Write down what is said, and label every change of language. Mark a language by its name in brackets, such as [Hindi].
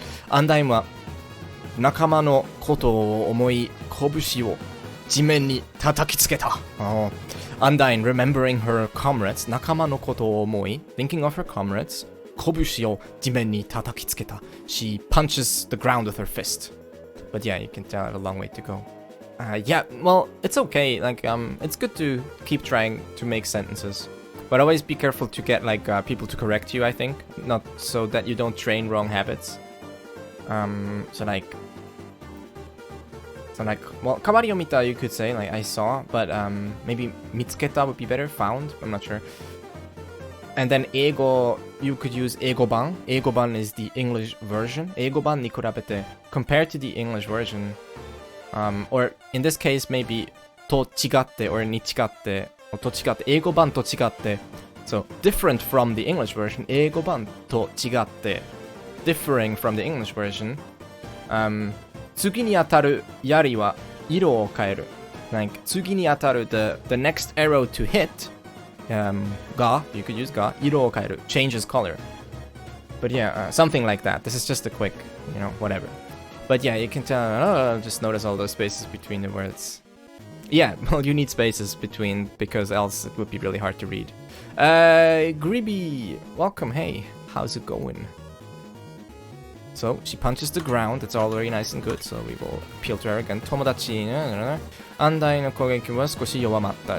[Japanese] Undyne は仲間のことを思い拳を地面に叩きつけた。Oh. [English] Undyne, remembering her comrades, [Japanese] 仲間のことを思い [English] thinking of her comrades, [Japanese] 拳を地面に叩きつけた。 [English] She punches the ground with her fist. But yeah, you can tell it a long way to go. Yeah, well, it's okay. Like, it's good to keep trying to make sentences. But always be careful to get, like, people to correct you, I think. Not so that you don't train wrong habits. So like, well, [Japanese] 変わりを見た [English] you could say, like, I saw, but, maybe 見つけた would be better, found, I'm not sure. And then 英語, you could use 英語版. 英語版 is the English version. [Japanese] 英語版に比べて, [English] compared to the English version, or in this case, maybe と違って or に違って、と違って、 [Japanese] 英語版と違って、 [English] so, different from the English version, 英語版と違って、differing from the English version, [Japanese] 次に当たる槍は色を変える。 [English] Like, [Japanese] 次に当たる [English] the next arrow to hit, が、you could use が、 [Japanese] 色を変える。 [English] changes color. But yeah, something like that. This is just a quick, whatever. But yeah, you can tell, just notice all those spaces between the words. Yeah, well, you need spaces between, because else it would be really hard to read. Gribby, welcome, hey, how's it going? So, she punches the ground, it's all very nice and good, so we will appeal to her again. [Japanese] 友達、Undyne の攻撃は少し弱まった。